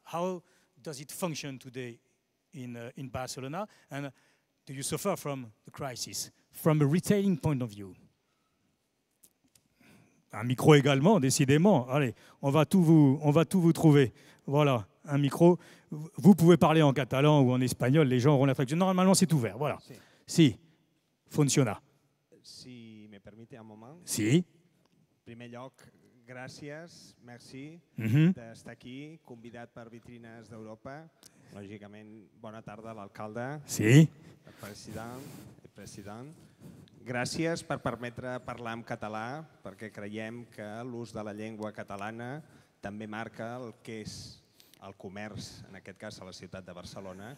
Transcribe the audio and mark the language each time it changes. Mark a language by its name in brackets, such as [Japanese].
[English] How does it function today in Barcelona? And do you suffer from the crisis from a retailing point of view? [French] Un micro également, décidément. Allez, on va tout vous trouver. Voilà, un micro. Vous pouvez parler en catalan ou en espagnol, les gens auront l'attraction. Normalement, c'est ouvert. [Spanish] Voilà. Si, funciona. Si me permite un moment. Si. [Catalan] En primer lloc, gràcies, merci d'estar aquí, convidat per Vitrines d'Europa. Lògicament, bona tarda a l'alcalde, Si. el president. Gràcies per permetre parlar en català, perquè creiem que l'ús de la llengua catalana també marca el que és el comerç, en aquest cas a la ciutat de Barcelona.